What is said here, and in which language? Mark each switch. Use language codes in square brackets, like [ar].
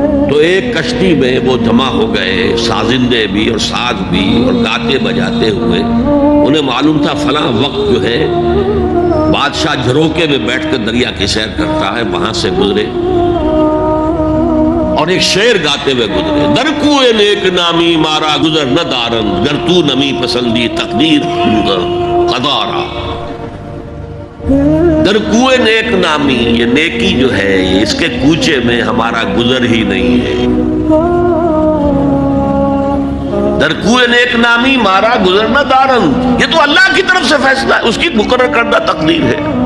[ur] تو ایک کشتی میں وہ جمع ہو گئے، سازندے بھی اور ساز بھی اور گاتے بجاتے ہوئے. انہیں معلوم تھا فلاں وقت جو ہے بادشاہ جھروکے میں بیٹھ کر دریا کی سیر کرتا ہے، وہاں سے گزرے اور ایک شعر گاتے ہوئے گزرے. [fa] در کوئے نیک نامی مارا گزر نہ دارن، گر تو نمی پسندی تقدیر قدارا. در کوئے نیک نامی، [ur] یہ نیکی جو ہے اس کے کوچے میں ہمارا گزر ہی نہیں ہے. [fa] در کوئے نیک نامی مارا گزر نہ دارن، [ur] یہ تو اللہ کی طرف سے فیصلہ ہے، اس کی مقرر کردہ تقدیر ہے.